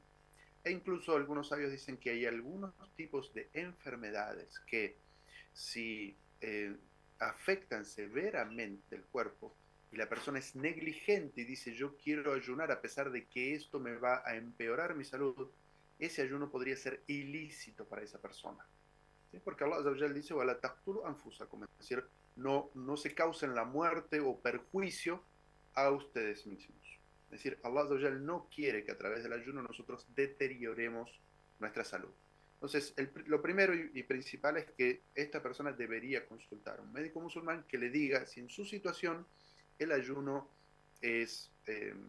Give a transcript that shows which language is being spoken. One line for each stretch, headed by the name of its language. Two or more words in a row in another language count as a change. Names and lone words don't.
Spanish: E incluso algunos sabios dicen que hay algunos tipos de enfermedades que si afectan severamente el cuerpo y la persona es negligente y dice yo quiero ayunar a pesar de que esto me va a empeorar mi salud, ese ayuno podría ser ilícito para esa persona. ¿Sí? Porque
Arabic: الله عز وجل dice وَلَا تَقْتُلُوا أَنفُسَكُمْ,
Spanish: es decir, no se causen la muerte o perjuicio a ustedes mismos. Es decir,
Arabic: الله عز وجل
Spanish: no quiere que a través del ayuno nosotros deterioremos nuestra salud. Entonces, lo primero y principal es que esta persona debería consultar a un médico musulmán que le diga si en su situación el ayuno es posible.